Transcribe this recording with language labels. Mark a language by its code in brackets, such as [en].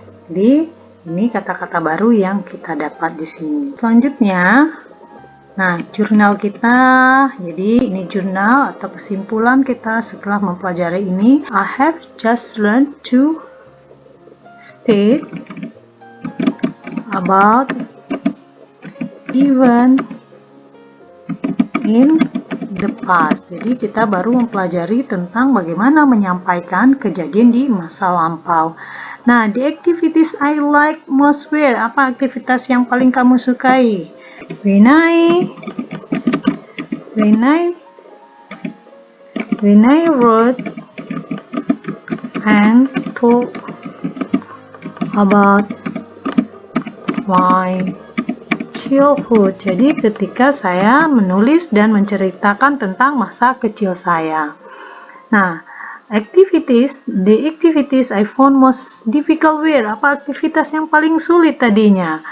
[id] Jadi ini kata-kata baru yang kita dapat di sini. Selanjutnya, nah jurnal kita. Jadi ini jurnal atau kesimpulan kita setelah mempelajari ini. [en] I have just learned to state about event in the past. [id] Jadi kita baru mempelajari tentang bagaimana menyampaikan kejadian di masa lampau. [en] Nah, the activities I like most were. [id] Apa aktivitas yang paling kamu sukai? [en] When I wrote and talk about my childhood. [id] Jadi ketika saya menulis dan menceritakan tentang masa kecil saya. [en] Nah, the activities I found most difficult were. [id] Apa aktivitas yang paling sulit tadinya?